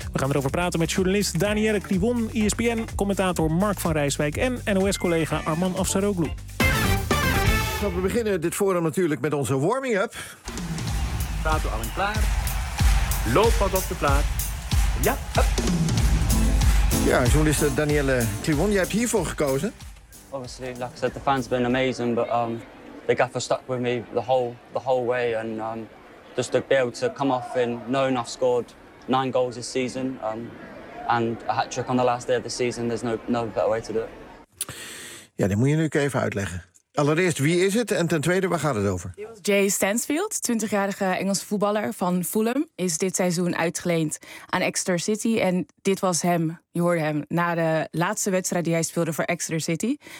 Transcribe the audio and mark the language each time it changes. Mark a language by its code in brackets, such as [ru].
[nl] We gaan erover praten met journalist Danielle Kliwon, ESPN-commentator Mark van Rijswijk en NOS-collega Arman Afsaroglu. We beginnen dit forum natuurlijk met onze warming-up. Tato al in klaar. Looppad op de plaats. Ja, [en] up. [nl] Ja, journaliste Danielle Kliwon, jij hebt hiervoor gekozen. [en] Obviously, like I said, the fans have been amazing, but the gaffer stuck with me the whole way. And just to be able to come off in knowing I've scored 9 goals this season. And a hat-trick on the last day of the season, there's no better way to do it. [nl] Ja, dat moet je nu even uitleggen. Allereerst, wie is het? En ten tweede, waar gaat het over? Jay Stansfield, 20-jarige Engelse voetballer van Fulham, is dit seizoen uitgeleend aan Exeter City. En dit was hem, je hoorde hem, na de laatste wedstrijd die hij speelde voor Exeter City.